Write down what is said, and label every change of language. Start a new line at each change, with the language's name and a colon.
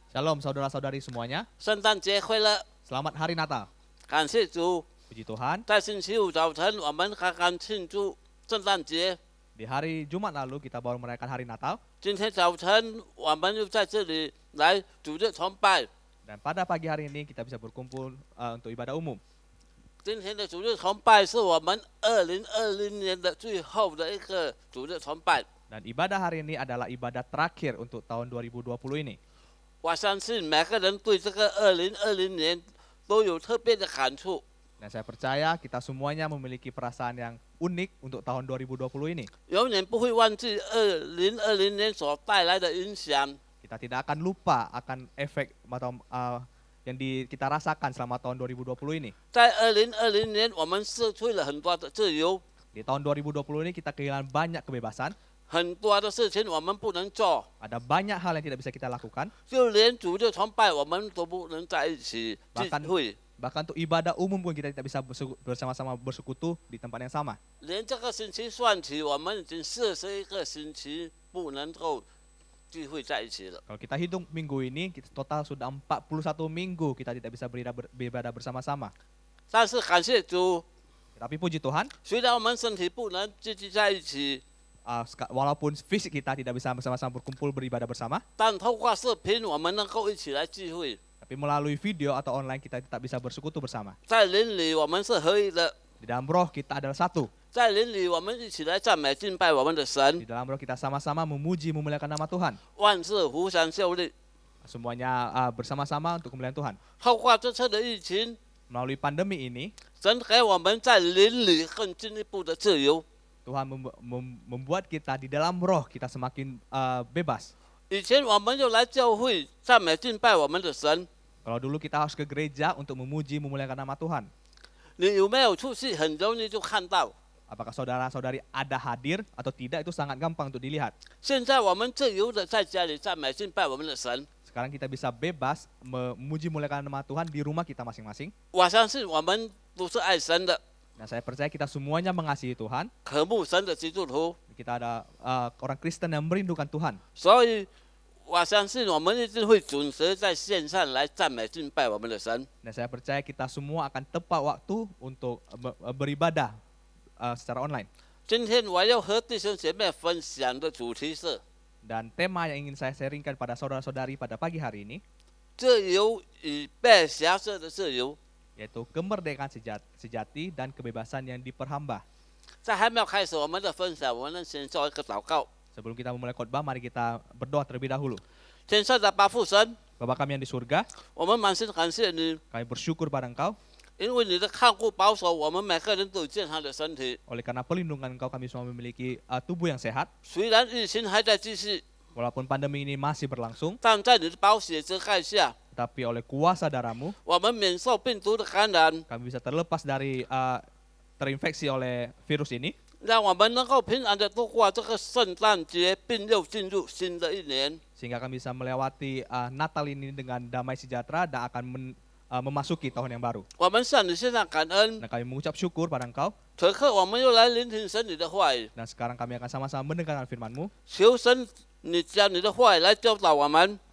Indonesian: Shalom saudara-saudari semuanya.
Chinese: 圣诞节快乐！
Indonesian: Selamat Hari Natal.
Chinese: 感谢主，
Indonesian: Puji Tuhan.
Chinese: 在星期五早晨，我们刚刚庆祝圣诞节。
Indonesian: Di hari Jumat lalu kita baru merayakan Hari Natal.
Chinese: 今天早晨，我们又在这里来主日崇拜。
Indonesian: Dan pada pagi hari ini kita bisa berkumpul untuk ibadah umum.
Chinese: 今天的主日崇拜是我们2020年的最后的一个主日崇拜。
Indonesian: Dan ibadah hari ini adalah ibadah terakhir untuk tahun 2020 ini.
Chinese: 我相信每个人对这个2020年都有特别的感触。
Indonesian: Dan saya percaya kita semuanya memiliki perasaan yang unik untuk tahun 2020 ini.
Chinese: 永远不会忘记2020年所带来的影响。
Indonesian: Kita tidak akan lupa akan efek atau yang kita rasakan selama tahun 2020 ini.
Chinese: 在2020年，我们失去了很多的自由，
Indonesian: Di tahun 2020 ini kita kehilangan banyak kebebasan.
Chinese: 很多的事情我们不能做，
Indonesian: Ada banyak hal yang tidak bisa kita lakukan.
Chinese: 就连主日崇拜我们都不能在一起聚会，
Indonesian: Bahkan untuk ibadah umum pun kita tidak bisa bersama-sama bersekutu di tempat yang sama.
Chinese: 连这个星期算起，我们已经41个星期不能够聚会在一起了。
Indonesian: Kalau kita hitung minggu ini, kita total sudah 41 minggu kita tidak bisa beribadah bersama-sama.
Chinese: 但是感谢主，
Indonesian: Tapi puji Tuhan,
Chinese: 虽然我们身体不能聚集在一起，
Indonesian: walaupun fisik kita tidak bisa bersama-sama berkumpul beribadah bersama,
Chinese: 但透过视频，我们能够一起来聚会。
Indonesian: tapi melalui video atau online kita tetap bisa bersekutu bersama.
Chinese: 在灵里，我们是合一的；
Indonesian: Di dalam roh kita adalah satu.
Chinese: 在灵里，我们一起来赞美敬拜我们的神
Indonesian: Di。 dalam roh kita sama-sama memuji memuliakan nama Tuhan.
Chinese: 万事互相效力。
Indonesian: Semuanya bersama-sama untuk kemuliaan Tuhan.
Chinese: 透过这次的疫情，
Indonesian: Melalui pandemi ini,
Chinese: 神给我们在灵里更进一步的自由。
Indonesian: Tuhan membuat kita di dalam roh kita semakin bebas.
Chinese: 以前我们就来教会赞美敬拜我们的神，
Indonesian: Kalau dulu kita harus ke gereja untuk memuji memuliakan nama Tuhan.
Chinese: 你有没有出去很容易就看到？
Indonesian: Apakah saudara-saudari ada hadir atau tidak itu sangat gampang untuk dilihat.
Chinese: 现在我们自由的在家里赞美敬拜我们的神。
Indonesian: Sekarang kita bisa bebas memuji memuliakan nama Tuhan di rumah kita masing-masing.
Chinese: 我相信我们都是爱神的，
Indonesian: Nah, saya percaya kita semuanya mengasihi Tuhan.
Chinese: 渴慕神的基督徒，
Indonesian: Kita ada orang Kristen yang merindukan Tuhan.
Chinese: 所以我相信我们一定会准时在线上来赞美敬拜我们的神。
Indonesian: Dan saya percaya kita semua akan tepat waktu untuk beribadah secara online.
Chinese: 今天我要和弟兄姐妹分享的主题是
Indonesian: Dan tema yang ingin saya sharingkan pada saudara-saudari pada pagi hari ini
Chinese: 自由与被辖制的自由。
Indonesian: yaitu kemerdekaan sejati dan kebebasan yang diperhamba.
Chinese: 在还没有开始我们的分享，我们先做一个祷告。
Indonesian: Sebelum kita memulai khotbah, mari kita berdoa terlebih dahulu.
Chinese: 天上的爸父神，
Indonesian: Bapa kami yang di surga,
Chinese: 我们满心感谢你，
Indonesian: kami bersyukur pada Engkau.
Chinese: 因为你的看顾保守，我们每个人都有健康的身体。
Indonesian: Oleh karena perlindungan Engkau kami semua memiliki tubuh yang sehat.
Chinese: 虽然疫情还在继续，
Indonesian: Walaupun pandemi ini masih berlangsung,
Chinese: 但在你的宝血遮盖下，
Indonesian: tapi oleh kuasa darah-Mu,
Chinese: 我们免受病毒的感染，
Indonesian: kami bisa terlepas dari terinfeksi oleh virus ini.
Chinese: 让我们能够平安的度过这个圣诞节，并又进入新的一年。
Indonesian: Sehingga kami bisa melewati Natal ini dengan damai sejahtera dan akan memasuki tahun yang baru.
Chinese: 我们向你献上感恩，
Indonesian: Dan kami mengucap syukur pada Engkau.
Chinese: 此刻我们又来聆听神你的话语，
Indonesian: Dan sekarang kami akan sama-sama mendengarkan firman-Mu.
Chinese: 求神你将你的话语来教导我们，